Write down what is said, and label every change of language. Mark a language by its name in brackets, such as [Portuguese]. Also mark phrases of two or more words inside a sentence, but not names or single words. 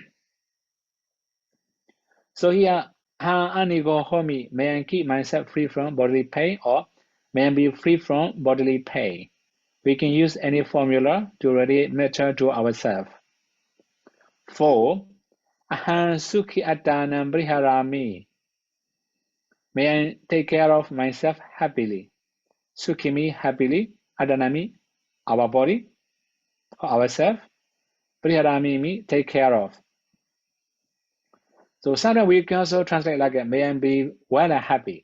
[English] So here, 𝐴hāng may I keep myself free from bodily pain, or may I be free from bodily pain. We can use any formula to radiate metta to ourselves. 4. [Pali] 𝐴hāng sukhi attanam briharami. [English] May I take care of myself happily. Sukhi means happily, attanami, our body, or ourselves. Briharami means take care of. So sometimes we can also translate like may I be well and happy.